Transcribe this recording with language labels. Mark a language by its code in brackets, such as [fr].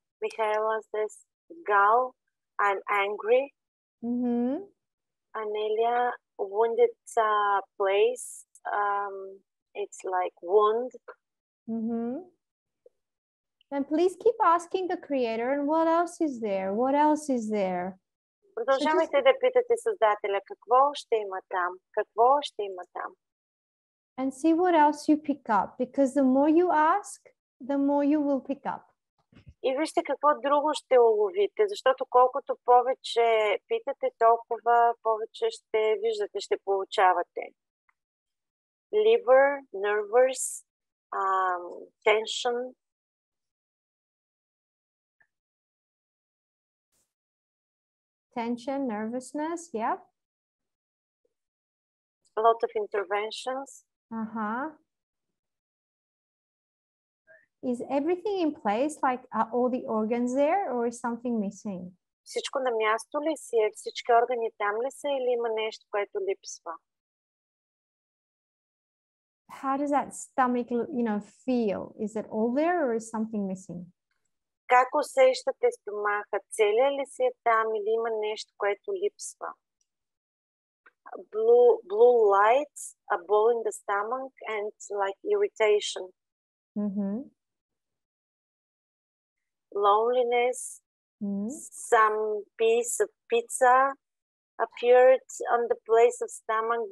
[en] Michaela says gall, I'm angry. Mm-hmm. Anelia, wounded place. It's like wound. Mm-hmm. And please keep asking the creator, and what else is there? What else is there? [bg] Продължавайте да питате Създателя какво ще има там, какво ще има там. [en] And see what else you pick up, because the more you ask, the more you will pick up. [bg] И вижте какво друго ще уловите, защото колкото повече питате, толкова повече ще виждате, ще получавате. [en] Liver, nervous, tension. Tension, nervousness, yeah. A lot of interventions. Uh-huh. Is everything in place? Like, are all the organs there, or is something missing? [bg] Всичко на място ли си е? Всички органи там ли са или има нещо, което липсва? [en] How does that stomach, feel? Is it all there, or is something missing? [bg] Как усещате стомаха? Целия ли си е там или има нещо, което липсва? [en] Blue lights, a ball in the stomach, and like irritation. Mm-hmm. Loneliness. Mm-hmm. Some piece of pizza appeared on the place of stomach.